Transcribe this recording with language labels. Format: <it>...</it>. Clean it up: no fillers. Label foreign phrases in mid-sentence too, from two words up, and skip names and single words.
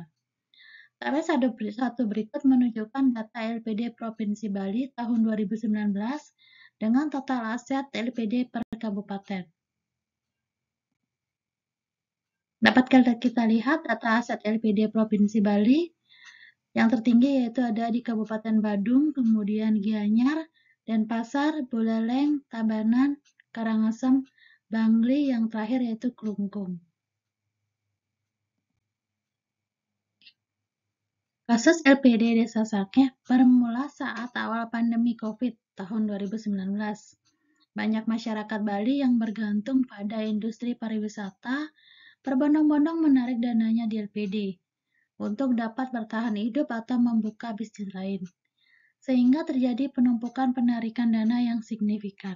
<id>Tabel satu berikut menunjukkan data LPD Provinsi Bali tahun 2019 dengan total aset LPD per kabupaten. Dapat kita lihat data aset LPD Provinsi Bali. Yang tertinggi yaitu ada di Kabupaten Badung, kemudian Gianyar, Denpasar, Buleleng, Tabanan, Karangasem, Bangli, yang terakhir yaitu Klungkung. Kasus LPD Desa Sangeh bermula saat awal pandemi COVID tahun 2019. Banyak masyarakat Bali yang bergantung pada industri pariwisata berbondong-bondong menarik dananya di LPD untuk dapat bertahan hidup atau membuka bisnis lain, sehingga terjadi penumpukan penarikan dana yang signifikan.</id>